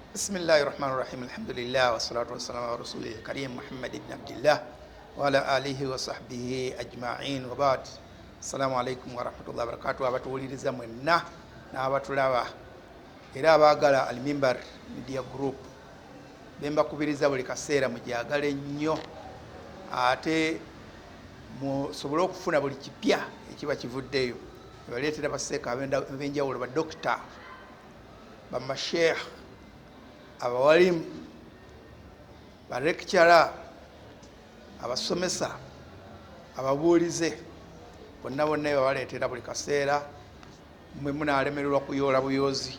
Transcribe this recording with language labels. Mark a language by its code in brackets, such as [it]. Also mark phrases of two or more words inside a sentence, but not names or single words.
[ar] بسم الله الرحمن الرحيم الحمد لله والصلاة والسلام على رسوله الكريم محمد بن عبد الله وعلى آله وصحبه أجمعين وبعد السلام عليكم ورحمة الله وبركاته [lg] abatuliriza mwenna n'abatulaba era abaagala AL-MIMBAR media group bemba kubiriza buli kaseera mujagale nnyo ate musobole okufuna buli kipya ekiba kivuddeyo baleetera baseeka abenjawulo ba dokita bamasheikh abawalimu barekcara abasomesa ababuulize bonna bonna baleetera buli kaseera mwe munalemererwa kuyoola buyoozi.